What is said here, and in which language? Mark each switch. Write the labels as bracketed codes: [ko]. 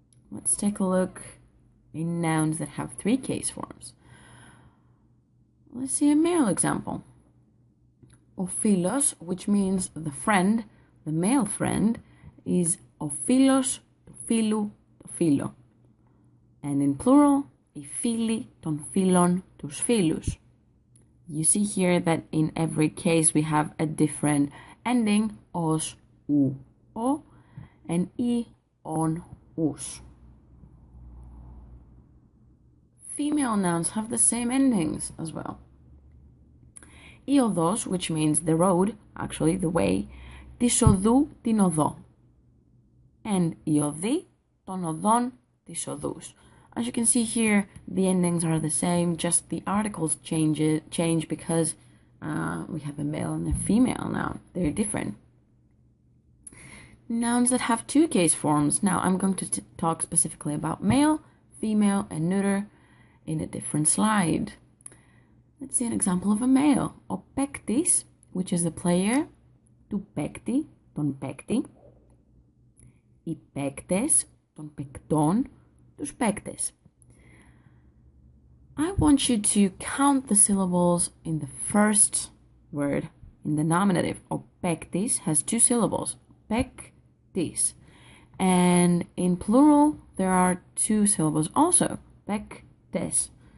[en] Let's take a look in nouns that have three case forms. Let's see a male example. O philos, which means the friend, the male friend, is o philos [el] του φίλου το φίλο. [en] And in plural, [el] οι φίλοι των φίλων τους φίλους. [en] You see here that in every case we have a different ending, os, ou, o, and I, on, us. Female nouns have the same endings as well. Η οδός, which means the road, actually the way, [el] της οδού την οδό. And οι οδοί των οδών της οδούς. [en] As you can see here, the endings are the same, just the articles change because we have a male and a female noun. They're different. Nouns that have two case forms. Now, I'm going to talk specifically about male, female, and neuter in a different slide. Let's see an example of a male. [el] Ο παίκτης, [en] which is the player, [el] του παίκτη, τον παίκτη. Οι παίκτες, των παικτών, τους παίκτες. [en] I want you to count the syllables in the first word, in the nominative. Ο παίκτης has two syllables, παίκτης. And in plural, there are two syllables also, παίκτες.